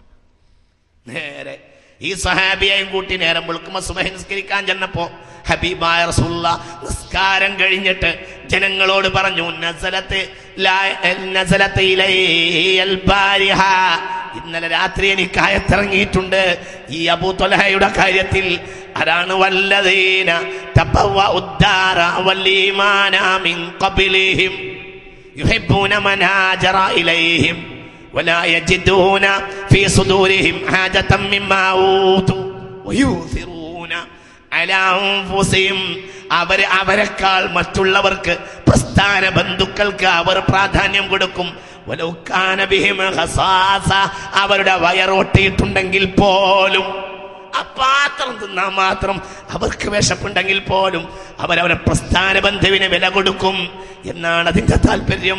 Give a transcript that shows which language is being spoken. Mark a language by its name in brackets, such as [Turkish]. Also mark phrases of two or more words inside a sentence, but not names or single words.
[Malayalam] നേരെ ഈ സഹാബിയെയും കൂട്ടി നേരം വെളുക്കുമ്പോ സുബഹി നിസ്കരിക്കാൻ ചെന്നപ്പോ ഹബീബായ റസൂലുള്ളാഹ് നിസ്കാരം കഴിഞ്ഞിട്ട് ജനങ്ങളോട് പറഞ്ഞു, ഇന്നലെ രാത്രി എനിക്ക് ആയത്തിറങ്ങിയിട്ടുണ്ട് ഈ അബൂ ത്വൽഹയുടെ കാര്യത്തിൽ. [Arabic] അതാണ് والذين تبوءوا الدار والإيمان من قبلهم يحبون من هاجر إليهم ولا يجدون في صدورهم حاجة مما أوتوا ويؤثرون على أنفسهم [Malayalam] അവരെക്കാൾ മറ്റുള്ളവർക്ക് പ്രസ്ഥാന ബന്ധുക്കൾക്ക് അവർ പ്രാധാന്യം കൊടുക്കും. [Arabic] ولو كان بهم خصاصة, [Malayalam] അവരുടെ വയറൊട്ടിയിട്ടുണ്ടെങ്കിൽ പോലും, ആ പാത്രം തിന്നാൻ മാത്രം അവർക്ക് വിശപ്പുണ്ടെങ്കിൽ പോലും അവരവരെ പ്രസ്ഥാന ബന്ധുവിന് വില കൊടുക്കും എന്നാണ് അതിന്റെ താല്പര്യം.